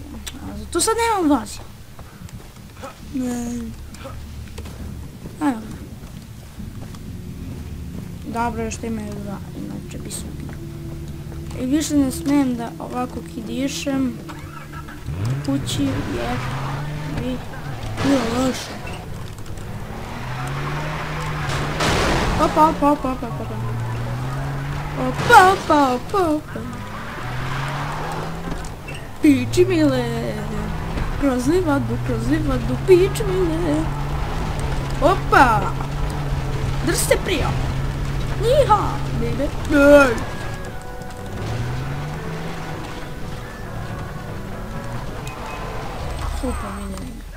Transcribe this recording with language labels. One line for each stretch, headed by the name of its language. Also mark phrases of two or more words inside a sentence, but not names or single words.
Bosnian: Tu sad nemam vozio. Naravno. Dobro je što imaju dva, inače bi se ubio. I više ne smijem da ovako kidišem kući jer bi bilo loše. Opa, opa, opa, opa, opa. Opa, opa, opa, opa. Piči mile, kroz livadu, piči mile. Opa! Drž se prija! Niha, bebe. Ej! Super miljenik.